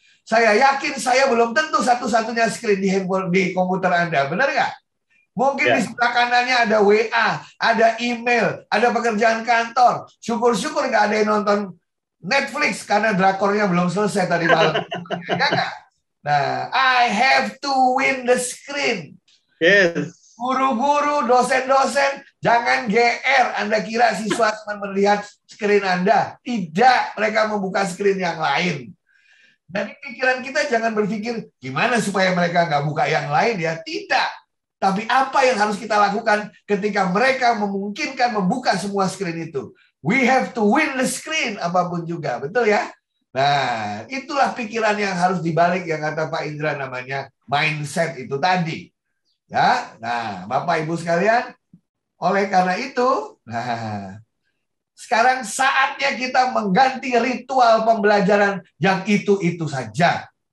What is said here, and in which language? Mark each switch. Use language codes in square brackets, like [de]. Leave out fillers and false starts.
[id] Saya yakin saya belum tentu satu-satunya screen di handphone di komputer Anda, benar nggak? Mungkin di sebelah kanannya ada WA, ada email, ada pekerjaan kantor. Syukur-syukur nggak ada yang nonton Netflix karena drakornya belum selesai tadi malam. Ya nggak? [en] Nah, I have to win the screen. Yes. [id] Guru-guru, dosen-dosen, jangan GR. Anda kira siswa cuma melihat screen Anda. Tidak, mereka membuka screen yang lain. Dan pikiran kita jangan berpikir, gimana supaya mereka nggak buka yang lain ya. Tidak. Tapi apa yang harus kita lakukan ketika mereka memungkinkan membuka semua screen itu? [en] We have to win the screen, [id] apapun juga. Betul ya? Nah, itulah pikiran yang harus dibalik yang kata Pak Indra namanya mindset itu tadi. Ya, nah Bapak Ibu sekalian, oleh karena itu, nah sekarang saatnya kita mengganti ritual pembelajaran yang itu-itu saja.